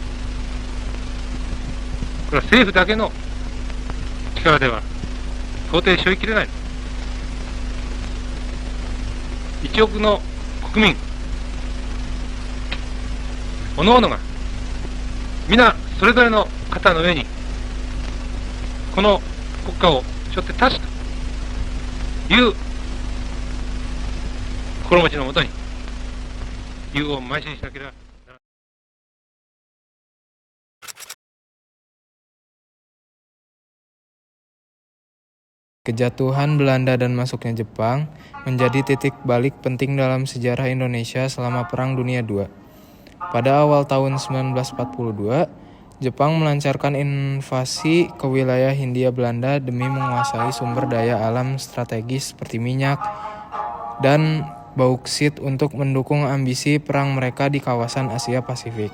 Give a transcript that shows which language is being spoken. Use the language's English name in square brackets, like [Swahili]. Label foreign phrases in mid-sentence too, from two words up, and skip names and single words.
[Japanese] れは政府だけの力では到底背負いきれない。1億の国民、各々が皆それぞれの肩の上にこの国家を背負って立つという心持ちのもとに勇を邁進しなければ。 [Indonesian] Kejatuhan Belanda dan masuknya Jepang menjadi titik balik penting dalam sejarah Indonesia selama Perang Dunia II. Pada awal tahun 1942, Jepang melancarkan invasi ke wilayah Hindia Belanda demi menguasai sumber daya alam strategis seperti minyak dan bauksit untuk mendukung ambisi perang mereka di kawasan Asia Pasifik.